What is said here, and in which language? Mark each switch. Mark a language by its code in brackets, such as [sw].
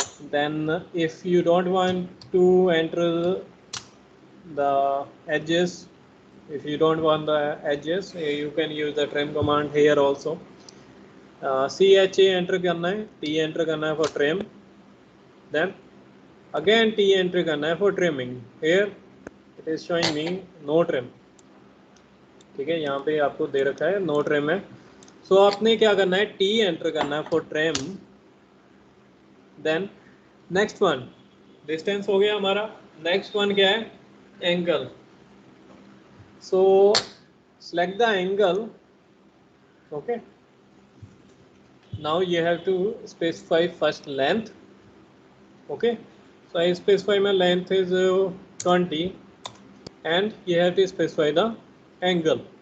[en] Then if you don't want to enter the edges, if you don't want the edges, you can use the trim command here also. [hi] CHA enter करना है, T enter करना है for trim, then again T enter करना है for trimming. Here it is showing me no trim, ठीक है, यहाँ पे आपको दे रखा है no trim है. So आपने क्या करना है, T enter करना है for trim, then next one, distance हो गया हमारा, नेक्स्ट वन क्या है, angle. [en] So select the angle. Okay, now you have to specify first length. Okay, so I specify my length is 20 and you have to specify the angle.